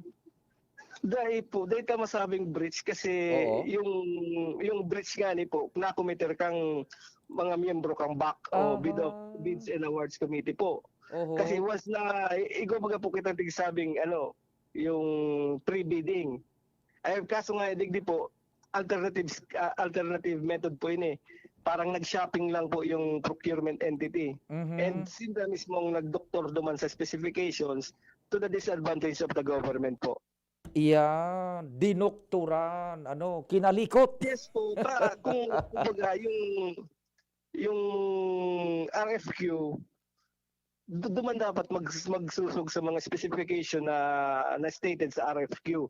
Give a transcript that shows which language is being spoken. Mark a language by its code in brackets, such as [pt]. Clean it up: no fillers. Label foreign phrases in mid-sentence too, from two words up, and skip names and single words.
[bik] Dahil ka masabing breach kasi yung breach nga ni po, na-committer kang mga miyembro kang BAC o Bids and Awards Committee po. Kasi once na, baga po kita tigsabing yung pre-bidding. Ay, kaso nga, digdi po, alternative method po yun eh. [tl] Parang nag-shopping lang po yung procurement entity. [bik] And sila mismong nag-doktor duman sa specifications [en] to the disadvantage of the government [bik] po. [tl] Iyan, dinoktoran, kinalikot. [bik] Yes po, kung kumbaga yung RFQ, duman dapat magsusog sa mga specification na stated sa RFQ.